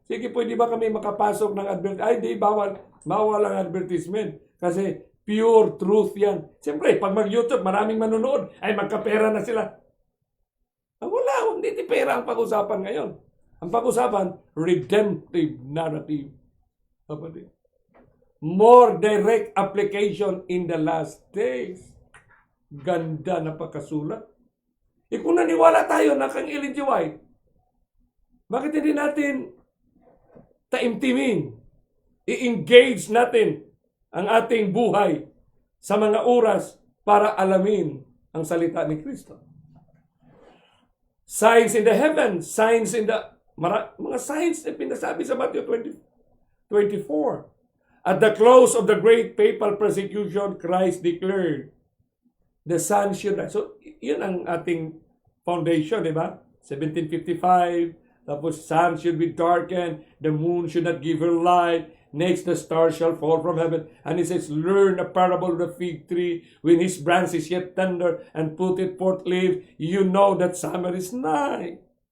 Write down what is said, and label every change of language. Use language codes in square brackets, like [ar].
[tl] sige, pwede ba kami makapasok ng advertisement? Ay, di, bawal. Bawal ang advertisement. Kasi pure truth yan. Siyempre, pag mag-YouTube, maraming manonood, ay magkapera na sila. Wala, hindi pera ang pag-usapan ngayon. Ang pag-usapan, redemptive narrative. Kapatid. [en] More direct application in the last days. [tl] Ganda na pagkasulat. Kung naniwala tayo na kang Ellen G. White, bakit hindi natin taimtimin, i-engage natin ang ating buhay sa mga oras para alamin ang salita ni Kristo? [en] Signs in the heavens, signs in the... [tl] mga signs na pinasabi sa Matthew 24. [en] At the close of the great papal persecution, Christ declared, the sun should rise. [tl] So, yun ang ating foundation, di ba? [en] 1755, tapos sun should be darkened, the moon should not give her light, next the stars shall fall from heaven. And he says, learn a parable of the fig tree, when his branch is yet tender, and put it forth leaves, you know that summer is nigh.